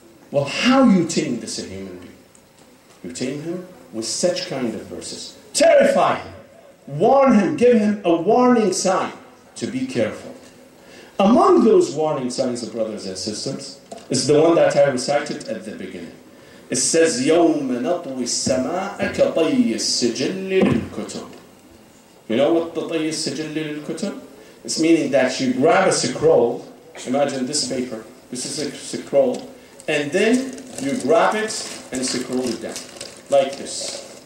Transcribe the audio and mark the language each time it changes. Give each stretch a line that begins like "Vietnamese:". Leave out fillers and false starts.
English: Well, how you tame this a human being? You tame him with such kind of verses. Terrify him. Warn him. Give him a warning sign to be careful. Among those warning signs, brothers and sisters, is the one that I recited at the beginning. It says,
Arabic: يَوْمَ نَطْوِ السَّمَاءَ كَطَيِّ السِّجِلِّ لِلْكُتُبِ.
English: You know what
Arabic: طَيِّ السِّجِلِّ لِلْكُتُبِ?
English: It's meaning that you grab a scroll. Imagine this paper. This is a scroll. And then you grab it and scroll it down. Like this.